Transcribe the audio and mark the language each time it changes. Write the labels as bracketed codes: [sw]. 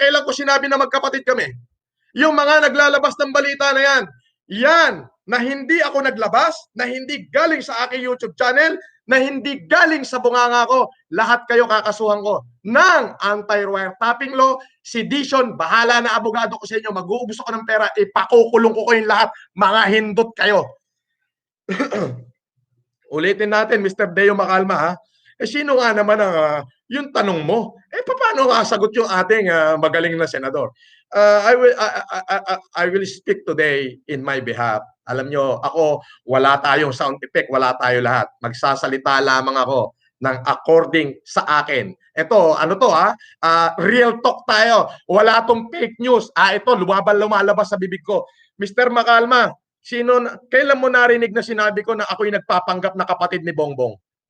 [tl] Kailan ko sinabi na magkapatid kami? Yung mga naglalabas ng balita na yan na hindi ako naglabas, na hindi galing sa aking YouTube channel, na hindi galing sa bunganga ko, lahat kayo kakasuhan ko ng anti-wiretapping law, sedition, bahala na abogado ko sa inyo, mag-uubos ako ng pera, ipakukulong ko kayong lahat, mga hindot kayo. Ulitin natin, Mr. Deo Macalma, sino nga naman ang yung tanong mo? Paano nga sagot yung ating magaling na senador? [en] I will speak today in my behalf. [tl] Alam nyo, ako, wala tayong sound effect, wala tayo lahat. Magsasalita lamang ako ng according sa akin. Ito, ano to real talk tayo. Wala tong fake news. Ito, lumalabas sa bibig ko. Mr. Macalma, kailan mo narinig na sinabi ko na ako'y nagpapanggap na kapatid ni Bongbong?